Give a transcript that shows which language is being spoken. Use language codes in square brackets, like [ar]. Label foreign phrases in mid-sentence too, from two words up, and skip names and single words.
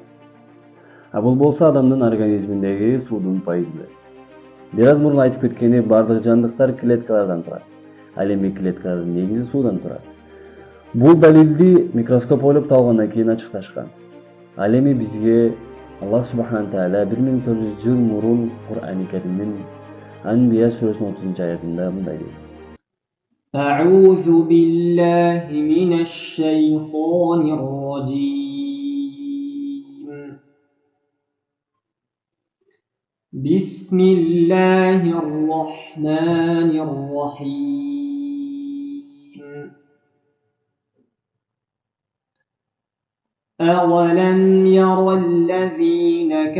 [ky] А бул болсо адамдын организминдеги суудун пайызы. Бир аз мурун айтып кеткени бардык жандыктар клеткалардан турат. Ал эми клеткалардын негизи суудан турат. Бул далилди микроскоп ойлоп табылгандан кийин ачыкташкан. Ал эми бизге Аллах [ar] سبحانه وتعالى [ky] 1400 жыл мурун Кур'ани Каримдин Анбия сүрөсүнүн 30-аятында мындай дейт. [ar] أعوذ بالله من الشيطان الرجيم بسم الله الرحمن الرحيم أولم ير الذين